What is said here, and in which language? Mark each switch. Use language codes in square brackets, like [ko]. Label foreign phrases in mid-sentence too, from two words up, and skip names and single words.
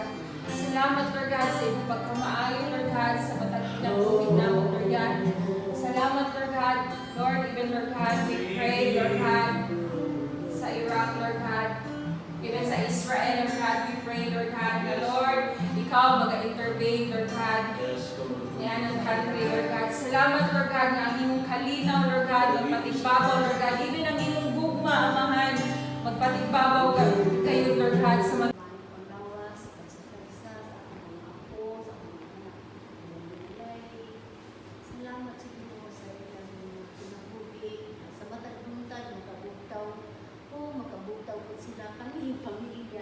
[ceb] Salamat, Lord God, sa imong pagkamaayo, Lord God, sa matag ng tubig namin, Lord God. Salamat, Lord God. [en] Lord, even, Lord God, we pray, Lord God, sa Iraq, Lord God. Even sa Israel, Lord God, we pray, Lord God, [ceb] na Lord, ikaw mag-intervene, Lord God. Yan ang country, Lord God. Salamat, Lord God, na ang imong kalinaw, Lord God, magpatigbabaw, Lord God. Even ang imong gugma, amahan, magpatigbabaw kayo, Lord God, sa mga Salamat sa Ginoo sa ilang pinabuhi sa matag buntag makabugtaw po sila kami pamilya.